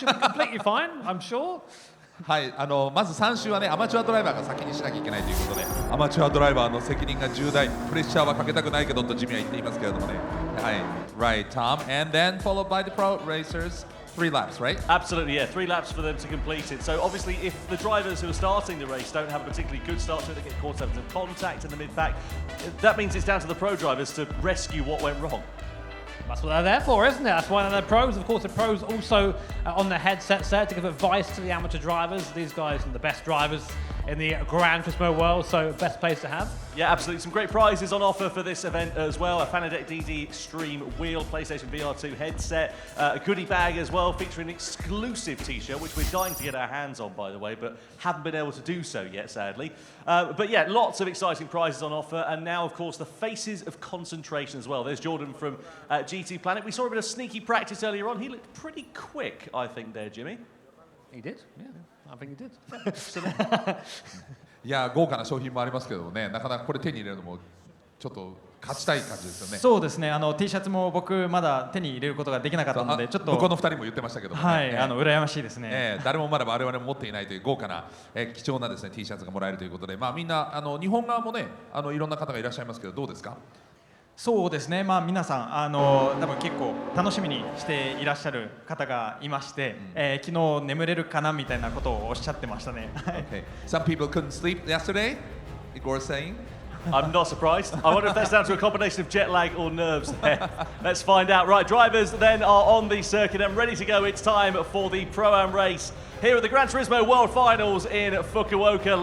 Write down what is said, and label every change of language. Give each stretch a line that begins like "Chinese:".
English: You'll be completely fine, I'm sure.
Japanese: はい、まず3周はねアマチュアドライバーが先にしなきゃいけないということで、アマチュアドライバーの責任が重大、プレッシャーはかけたくないけどとジミーは言っていますけれどもね。はい、
English: right, Tom, and then followed by the pro racers, 3 laps, right? Absolutely, yeah, 3 laps for them to complete it. So obviously, if the drivers who are starting the race don't have a particularly good start to it, they get caught up in contact in the mid-pack. That means it's down to the pro drivers to rescue what went wrong. That's what they're there for, isn't it? That's why they're pros. Of course, the pros also on the headsets there to give advice to the amateur drivers. These guys are the best drivers in the Gran Turismo world, so best place to have. Yeah, absolutely. Some great prizes on offer for this event as well. A Fanatec DD Extreme wheel, PlayStation VR2 headset, a goodie bag as well featuring an exclusive t-shirt, which we're dying to get our hands on, by the way, but haven't been able to do so yet, sadly. But yeah, lots of exciting prizes on offer. And now, of course, the faces of concentration as well. There's Jordan from GT Planet. We saw a bit of sneaky practice earlier on. He looked pretty quick, I think, there, Jimmy. He did, yeah. I think he did.
Japanese: いや豪華な商品もありますけどね、なかなかこれ手に入れるのもちょっと勝ちたい感じですよね。そうですね。 T シャツも僕まだ手に入れることができなかったので、ちょっと向こうの2人も言ってましたけどもね。はい、羨ましいですね。誰もまだ我々も持っていないという豪華な、貴重なですね T シャツがもらえるということで、みんな日本側もねいろんな方がいらっしゃいますけどどうですか？そうですね、皆さん多分結構楽しみにしていらっしゃる方がいまして、昨日眠れるかなみたいなことをおっしゃってましたね。
English: Okay. Some people couldn't sleep yesterday. Igor saying. I'm not surprised. I wonder if that's down to a combination of jet lag or nerves there. Let's find out. Right, drivers then are on the circuit and ready to go. It's time for the Pro-Am race here at the Gran Turismo World Finals in Fukuoka.